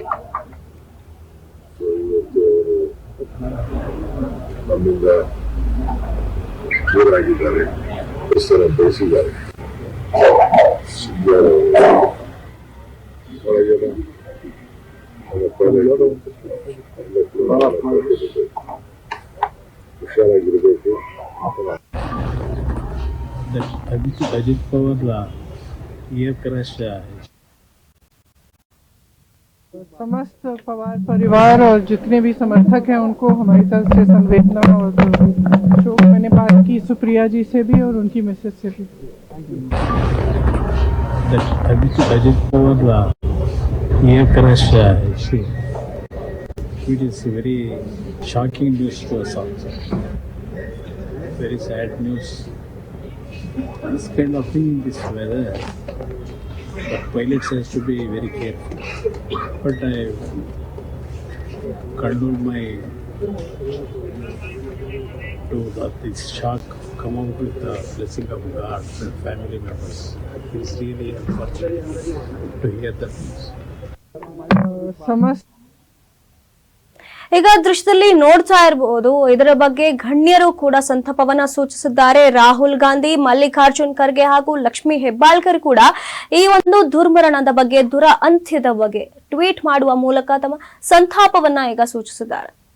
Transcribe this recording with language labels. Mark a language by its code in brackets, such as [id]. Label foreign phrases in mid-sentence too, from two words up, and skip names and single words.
[kn] ಸೊ ಇವತ್ತು ಅವರು ನಮ್ಮಿಂದ ದೂರ ಆಗಿದ್ದಾರೆ, ಹೆಸರ ಬಯಸಿದ್ದಾರೆ. ಹುಷಾರಾಗಿರ್ಬೇಕು. [hi] अजित पवार ये क्रश है। समस्त पवार परिवार और जितने भी समर्थक हैं उनको हमारी तरफ से संवेदना और शोक। मैंने बात की सुप्रिया जी से भी और उनकी मैसेज से भी। अजित पवार ये क्रश है। [en] It is very shocking news to us also. Very sad news. This kind of thing in this weather, the pilots has to be very careful. But I condole my to this shock come out with the blessing of God and family members. It's really unfortunate to hear that news. [kn] ಈಗ ದೃಶ್ಯದಲ್ಲಿ ನೋಡ್ತಾ ಇರಬಹುದು. ಇದರ ಬಗ್ಗೆ ಗಣ್ಯರು ಕೂಡ ಸಂತಾಪವನ್ನ ಸೂಚಿಸಿದ್ದಾರೆ. ರಾಹುಲ್ ಗಾಂಧಿ, ಮಲ್ಲಿಕಾರ್ಜುನ್ ಖರ್ಗೆ ಹಾಗೂ ಲಕ್ಷ್ಮಿ ಹೆಬ್ಬಾಳ್ಕರ್ ಕೂಡ ಈ ಒಂದು ದುರ್ಮರಣದ ಬಗ್ಗೆ, ದುರ ಅಂತ್ಯದ ಬಗ್ಗೆ ಟ್ವೀಟ್ ಮಾಡುವ ಮೂಲಕ ತಮ್ಮ ಸಂತಾಪವನ್ನ ಈಗ ಸೂಚಿಸಿದ್ದಾರೆ.